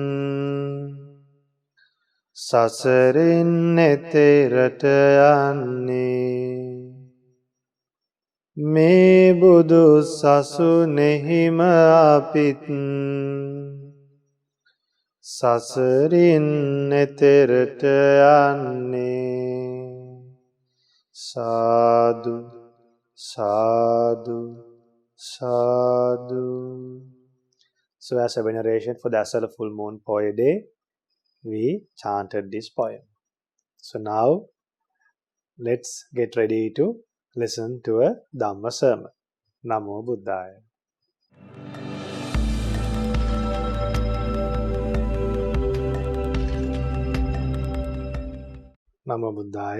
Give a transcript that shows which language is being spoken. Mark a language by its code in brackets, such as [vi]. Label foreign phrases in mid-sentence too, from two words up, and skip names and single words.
[si] සසරින් එතරට යන්නේ මේ බුදු සසුනේහිම අපිත් සසරින් එතරට යන්නේ සාදු සාදු sadhu. [en] So as a veneration for the Asala full moon Poya day, we chanted this poem. So now let's get ready to listen to a Dhamma sermon. [pi] Namo Buddhaya. Namo Buddhaya.